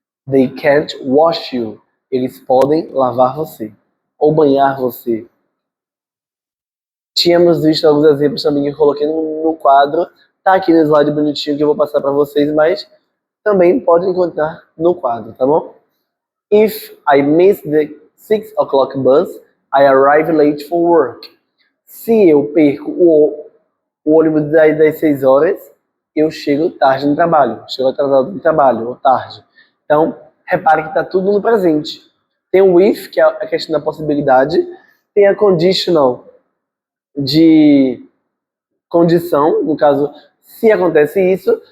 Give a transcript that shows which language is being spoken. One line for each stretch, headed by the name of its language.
English: They can't wash you,
Portuguese: eles podem lavar você ou banhar você. Tínhamos visto alguns exemplos também que eu coloquei no quadro. Tá aqui no slide bonitinho que eu vou passar para vocês, mas também pode encontrar no quadro, tá bom?
English: If I miss the 6 o'clock bus, I arrive late for work.
Portuguese: Se eu perco o ônibus das 6 horas, eu chego tarde no trabalho. Chego atrasado no trabalho, ou tarde. Então, repare que está tudo no presente. Tem o if, que é a questão da possibilidade. Tem a conditional, de condição, no caso, se acontece isso.